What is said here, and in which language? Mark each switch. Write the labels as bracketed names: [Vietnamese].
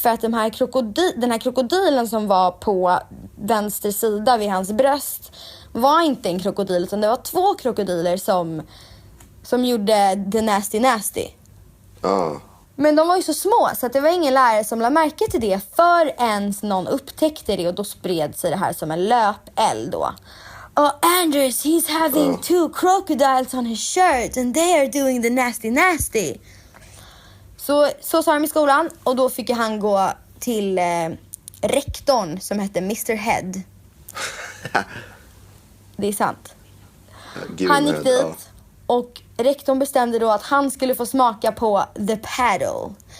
[Swedish] För att den här krokodilen som var på vänster sida vid hans bröst var inte en krokodil, utan det var 2 krokodiler som gjorde [English] the nasty. [Swedish] Ja. Men de var ju så små så att det var ingen lärare som lade märke till det förrän någon upptäckte det, och då spred sig det här som en löpeld då. [English] Oh, Anders, he's having 2 crocodiles on his shirt and they are doing the nasty. [Swedish] Så sa de i skolan, och då fick han gå till rektorn som hette Mr. Head. Det är sant. Han gick dit och rektorn bestämde då att han skulle få smaka på [English] the paddle.